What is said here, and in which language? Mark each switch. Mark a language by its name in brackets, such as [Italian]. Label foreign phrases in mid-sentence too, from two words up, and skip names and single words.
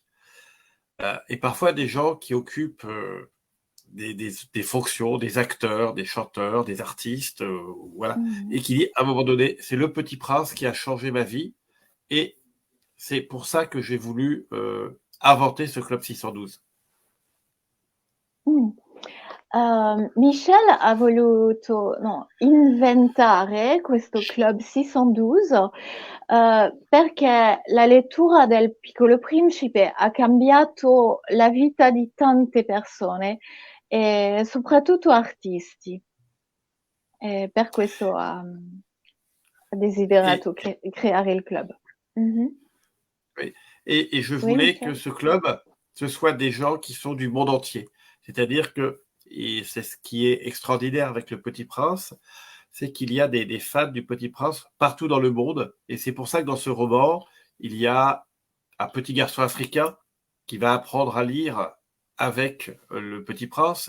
[French] Et parfois des gens qui occupent des fonctions, des acteurs, des chanteurs, des artistes, voilà, Mhm. et qui dit à un moment donné, c'est Le Petit Prince qui a changé ma vie, et c'est pour ça que j'ai voulu inventer ce Club 612. Mm. [Italian] Michel ha voluto inventare questo Club 612 perché la lettura del Piccolo Principe ha cambiato la vita di tante persone, e soprattutto artisti. E per questo ha [French] Et, [Italian] desiderato creare il club. Mhm. [French] et je Oui, voulais que Michel. ce club, ce soit des gens qui sont du monde entier. C'est-à-dire que, et c'est ce qui est extraordinaire avec Le Petit Prince, c'est qu'il y a des fans du Petit Prince partout dans le monde. Et c'est pour ça que dans ce roman, il y a un petit garçon africain qui va apprendre à lire avec Le Petit Prince.